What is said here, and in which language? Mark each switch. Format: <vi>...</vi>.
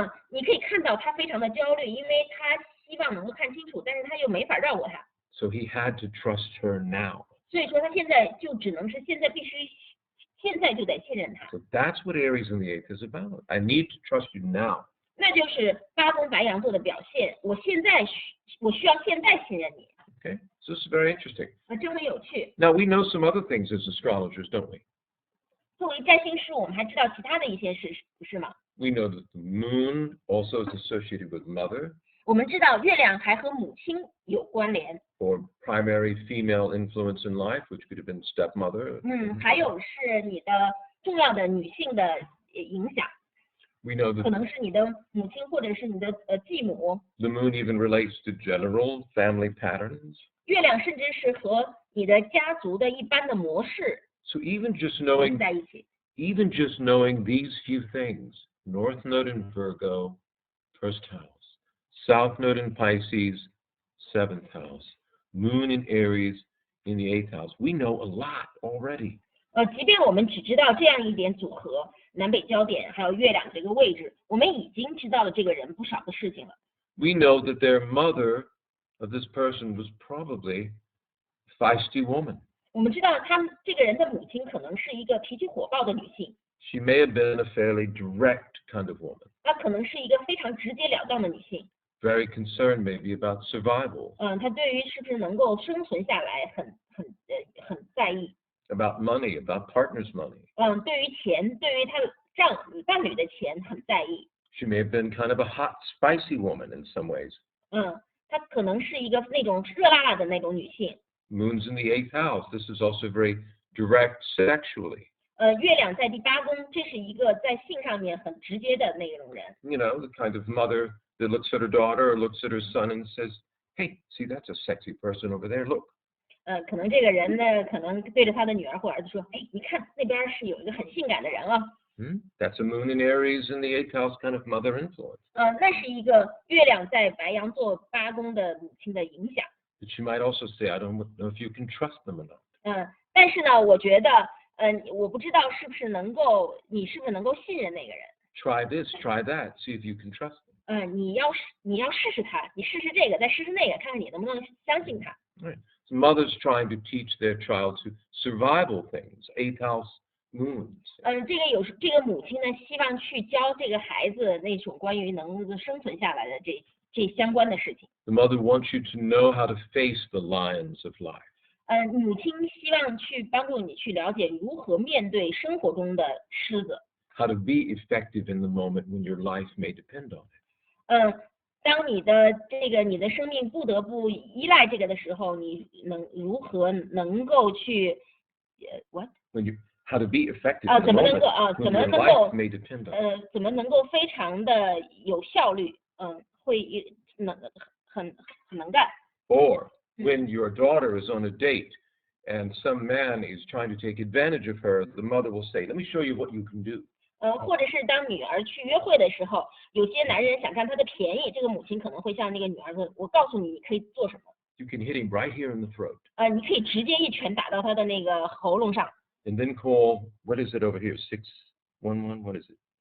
<zh>你可以看到他非常的焦虑，因为他希望能够看清楚，但是他又没法绕过他。</zh> <en>So he had to trust her now.</en> <zh>所以说他现在就只能是现在就得信任他。</zh> <en>So that's what Aries in the 8th is about. I need to trust you now.</en> <zh>那就是八宫白羊座的表现。我需要现在信任你。</zh> <en>Okay, so this is very interesting.</en> <zh>这很有趣。</zh> <en>Now we know some other things as astrologers, don't we?</en> <zh>作为占星师，我们还知道其他的一些事，不是吗？</zh> <en>We know that the moon also is associated with mother.</en> <zh>我们知道月亮还和母亲有关联。</zh> <en>Or primary female influence in life, which could have been stepmother.</en> <zh>还有是你的重要的女性的影响。</zh> <en>We know that</en> <zh>可能是你的母亲或者是你的继母。</zh> <en>the moon even relates to general family patterns.</en> <zh>月亮甚至是和你的家族的一般的模式</zh> <en>So even just</en> <zh>联在一起。</zh> <en>these few things, North Node in Virgo, 1st house, South Node in Pisces, 7th house, Moon in Aries in the 8th house, we know a lot already.</en> <zh>即便我们只知道这样一点组合，南北焦点还有月亮这个位置，我们已经知道了这个人不少的事情了。</zh> <en>We know that their mother of this person was probably a feisty woman.</en> <zh>我们知道这个人的母亲可能是一个脾气火爆的女性，</zh> <en>She may have been a fairly direct kind of woman,</en> <zh>她可能是一个非常直截了当的女性。</zh> <en>very concerned maybe about survival,</en> <zh>她对于是不是能够生存下来很在意。</zh> <en>about money, about partners' money.</en> <zh>对于钱，对于她伴侣的钱很在意。</zh> <en>She may have been kind of a hot, spicy woman in some ways.</en> <zh>她可能是一个那种热辣辣的那种女性。</zh> <en>Moon's in the 8th house. This is also very direct sexually.</en> <zh>月亮在第八宫，这是一个在性上面很直接的那种人。</zh> <en>You know, the kind of mother that looks at her daughter or looks at her son and says, hey, see, that's a sexy person over there, look.</en> <zh>可能这个人呢，可能对着他的女儿或儿子说：“哎，你看那边是有一个很性感的人啊。”</zh> <en>That's a moon in Aries in the 8th house kind of mother influence.</en> <zh>那是一个月亮在白羊座八宫的母亲的影响。</zh> <en>But she might also say, I don't know if you can trust them or not.</en> <zh>但是呢，我觉得，我不知道你是不是能够信任那个人。</zh> <en>Try this, try that, see if you can trust them.</en> <zh>你要试试他，你试试这个，再试试那个，看看你能不能相信他。</zh> <en>Right. So mothers trying to teach their child to survival things, 8th house moons.</en> <zh>这个母亲呢，希望去教这个孩子那种关于能够生存下来的这相关的事情。</zh> <en>The mother wants you to know how to face the lions of life.</en> <zh>母亲希望去帮助你去了解如何面对生活中的狮子。</zh> <en>How to be effective in the moment when your life may depend on it.</en> <zh>当你的生命不得不依赖这个的时候，你如何能够去</zh> <en>How to be effective in the moment when your life may depend on it.</en> <zh>怎么能够非常的有效率，会很能干。</zh> <en>Or when your daughter is on a date and some man is trying to take advantage of her, the mother will say, let me show you what you can do.</en> <zh>或者是当女儿去约会的时候，有些男人想占她的便宜，这个母亲可能会向那个女儿说：“我告诉你，你可以做什么。”</zh> <en>You can hit him right here in the throat.</en> <zh>你可以直接一拳打到他的那个喉咙上。</zh> <en>And then call, what is it over here? 611, what is it?</en>